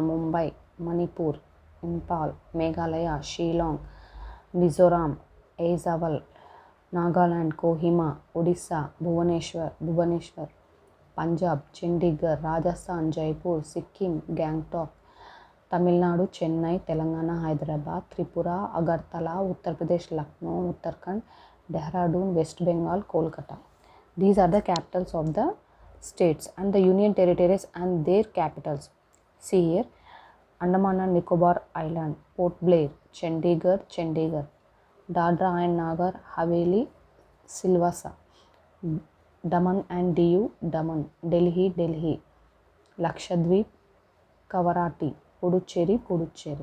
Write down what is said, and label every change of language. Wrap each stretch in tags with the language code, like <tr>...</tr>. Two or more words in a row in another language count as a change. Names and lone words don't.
<en>Mumbai, Manipur, Impal, Meghalaya, Shillong, Mizoram, Aizawl, Nagaland, Kohima, Odisha, Bhubaneswar, Punjab, Chandigarh, Rajasthan, Jaipur, Sikkim, Gangtok, Tamil Nadu, Chennai, Telangana, Hyderabad, Tripura, Agartala, Uttar Pradesh, Lucknow, Uttarakhand, Dehradun, West Bengal, Kolkata. These are the capitals of the states and the union territories and their capitals. See here, Andaman and Nicobar Island, Port Blair, Chandigarh, Dadra and Nagar Haveli, Silvassa, Daman and Diu, Daman, Delhi, Lakshadweep, Kavarati, Puducherry.</en>